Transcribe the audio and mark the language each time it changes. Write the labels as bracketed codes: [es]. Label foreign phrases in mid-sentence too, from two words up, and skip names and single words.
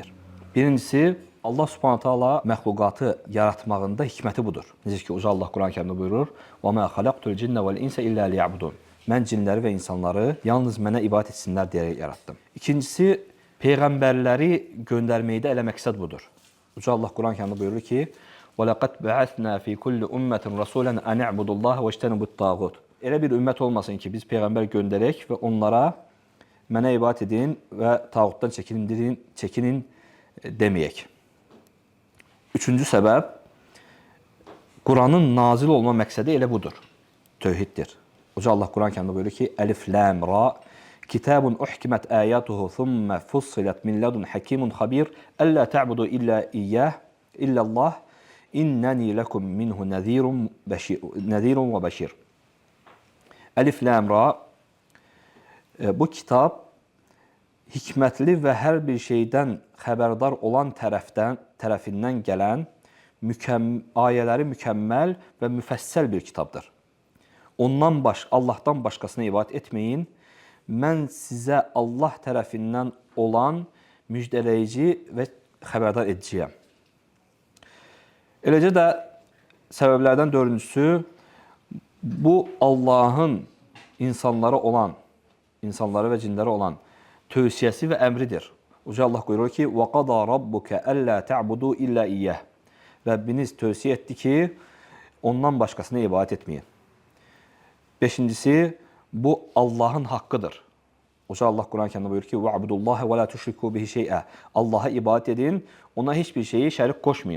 [az] Birincisi, Allah [ar] سبحانه تعالى [az] məxluqatı yaratmağında hikməti budur. Necə ki, Uca Allah Quran-Kərimdə buyurur: [ar] "وما خلقت الجن والإنس إلا ليعبدون." [az] Mən cinləri və insanları yalnız mənə ibadət etsinlər deyə yaratdım. İkincisi, peyğəmbərləri göndərməkdə elə məqsəd budur. Uca Allah Quran-Kərimdə buyurur ki: [ar] "ولقد بعثنا في كل أمة رسولا أن اعبدوا الله واجتنبوا الطاغوت." [az] Elə bir ümmət olmasın ki, biz peyğəmbər göndərək və onlara mənə ibadət edin və tağutdan çəkinin deməyək. Üçüncü səbəb, Quranın nazil olma məqsədi elə budur. Tövhiddir. Uca Allah Quran-Kərimdə buyurur ki: [ar] "ألف لام را كتاب أحكمت آياته ثم فصلت من لدن حكيم خبير ألا تعبدوا إلا إياه إلا الله إنني لكم منه نذير وبشير." ألف لام را [az] bu kitab hikmətli və hər bir şeydən xəbərdar olan tərəfindən gələn ayələri mükəmməl və müfəssəl bir kitabdır. Allahdan başqasına ibadət etməyin. Mən sizə Allah tərəfindən olan müjdələyici və xəbərdar ediciyəm. Eləcə də səbəblərdən dördüncüsü, bu Allahın insanları və cinləri olan tövsiyəsi və əmridir. Uca Allah buyurur ki: [ar] "وقضى ربك ألا تعبدوا إلا إياه." [az] Rəbbiniz tövsiyə etdi ki, ondan başqasına ibadət etməyin. Beşincisi, bu Allahın haqqıdır. Uca Allah Quran-Kərimdə buyurur ki: [ar] "واعبدوا الله ولا تشركوا به شيئا." [az] Allaha ibadət edin, ona heç bir şeyi şərik qoşmayın.